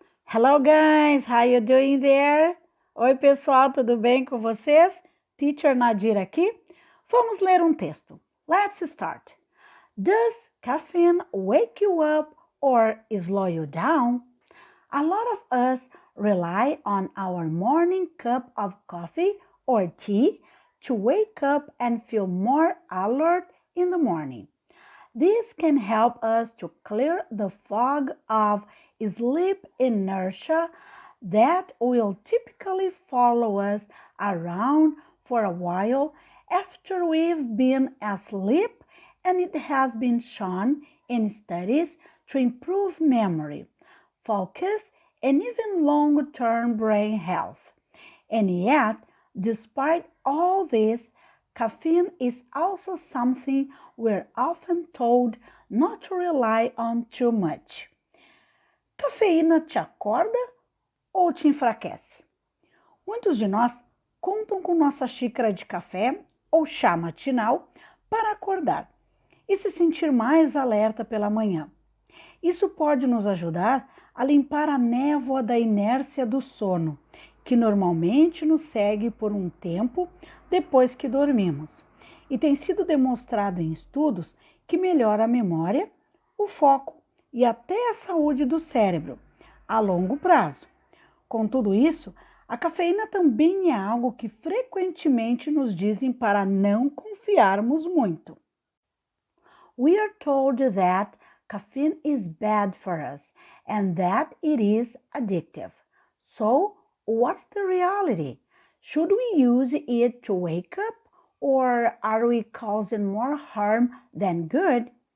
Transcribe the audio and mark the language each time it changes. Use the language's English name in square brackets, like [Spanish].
[English] Hello guys, how you doing there? [Portuguese] Oi pessoal, tudo bem com vocês? Teacher Nadir aqui. Vamos ler um texto. [English] Let's start. Does caffeine wake you up or slow you down? A lot of us rely on our morning cup of coffee or tea to wake up and feel more alert in the morning. This can help us to clear the fog of sleep inertia that will typically follow us around for a while after we've been asleep, and it has been shown in studies to improve memory, focus, and even long-term brain health. And yet, despite all this, caffeine is also something we're often told not to rely on too much. [Portuguese] Cafeína te acorda ou te enfraquece? Muitos de nós contam com nossa xícara de café ou chá matinal para acordar e se sentir mais alerta pela manhã. Isso pode nos ajudar a limpar a névoa da inércia do sono, que normalmente nos segue por um tempo depois que dormimos. E tem sido demonstrado em estudos que melhora a memória, o foco e até a saúde do cérebro a longo prazo. Com tudo isso, a cafeína também é algo que frequentemente nos dizem para não confiarmos muito. [English] We are told that caffeine is bad for us and that it is addictive. So, what's the reality? Should we use it to wake up, or are we causing more harm than good?